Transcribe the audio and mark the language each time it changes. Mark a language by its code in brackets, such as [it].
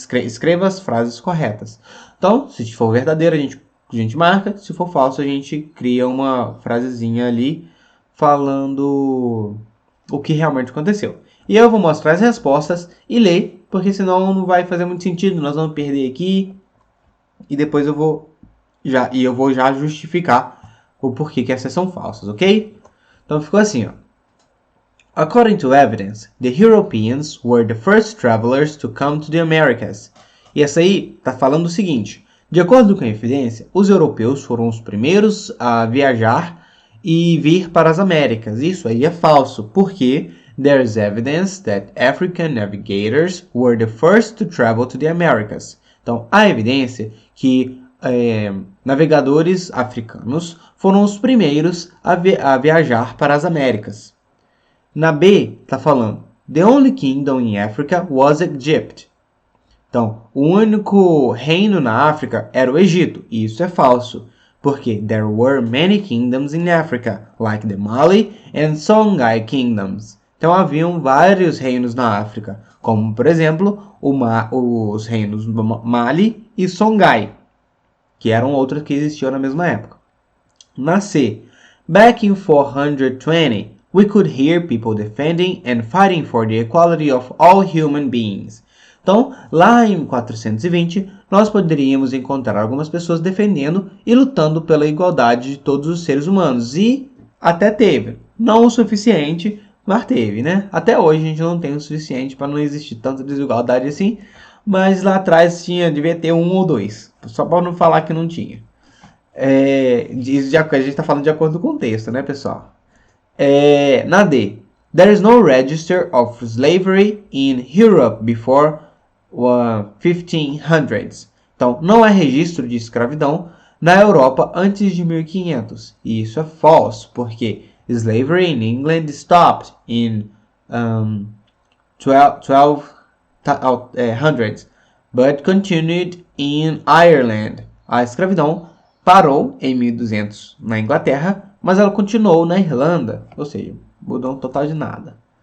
[pt] Escreva as frases corretas. Então, se for verdadeiro, a gente marca, se for falso, a gente cria uma frasezinha ali falando o que realmente aconteceu. E eu vou mostrar as respostas e ler, porque senão não vai fazer muito sentido, nós vamos perder aqui. E depois eu vou já justificar o porquê que essas são falsas, ok? Então ficou assim, ó. [en] According to evidence, the Europeans were the first travelers to come to the Americas. [pt] E essa aí está falando o seguinte. De acordo com a evidência, os europeus foram os primeiros a viajar e vir para as Américas. Isso aí é falso, porque [en] there is evidence that African navigators were the first to travel to the Americas. [pt] Então, há evidência que navegadores africanos foram os primeiros a viajar para as Américas. Na B, está falando, [en] the only kingdom in Africa was Egypt. [pt] Então, o único reino na África era o Egito. E isso é falso, porque [en] there were many kingdoms in Africa, like the Mali and Songhai kingdoms. [pt] Então haviam vários reinos na África, como por exemplo os reinos Mali e Songhai, que eram outros que existiam na mesma época. Na C, [en] back in 420, we could hear people defending and fighting for the equality of all human beings. [pt] Então, lá em 420, nós poderíamos encontrar algumas pessoas defendendo e lutando pela igualdade de todos os seres humanos. E até teve. Não o suficiente, mas teve, né? Até hoje a gente não tem o suficiente para não existir tanta desigualdade assim. Mas lá atrás devia ter um ou dois. Só para não falar que não tinha. A gente está falando de acordo com o contexto, né, pessoal? Na D. [en] There is no register of slavery in Europe before 1500s. [pt] Então, não há registro de escravidão na Europa antes de 1500. E isso é falso, porque [en] slavery in England stopped in 1200s, but continued in Ireland. [pt] A escravidão parou em 1200 na Inglaterra, mas ela continuou na Irlanda, ou seja, mudou um total de nada.